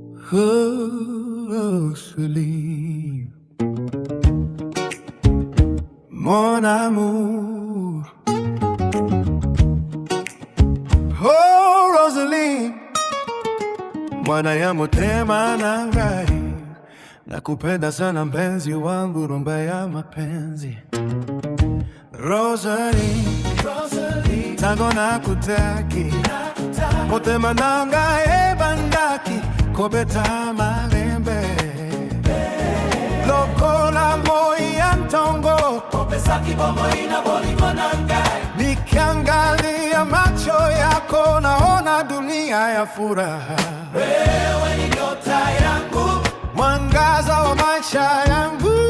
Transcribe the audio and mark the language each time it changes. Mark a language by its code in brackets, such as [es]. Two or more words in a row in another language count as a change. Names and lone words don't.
[fr] Oh, Rosalie, mon amour. [ln] Oh, Rosalie, mwana ya motema na ngai. [sw] Nakupenda sana mpenzi wangu, rumba ya mapenzi. [ln] Rosalie, Rosalie, tango nakutaki. Motema na ngai ebandaki. Kobeta malembe. Lokola moi ya ntongo. Kopesaki bomoi na bolingo na ngai. [sw] Nikiangalia macho yako naona dunia ya furaha. Wewe ni nyota yangu. Mwangaza wa maisha yangu.